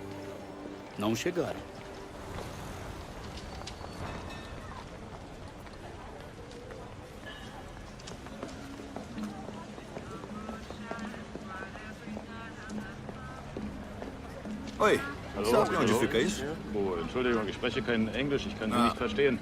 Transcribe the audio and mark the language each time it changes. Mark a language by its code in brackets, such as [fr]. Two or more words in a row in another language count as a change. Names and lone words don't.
[pt] Não chegaram. Oi, [de] Hallo? [pt] sabe onde [de] Hallo? [pt] fica isso? [de] Oh, Entschuldigung, ich spreche kein Englisch, ich kann Sie nicht verstehen.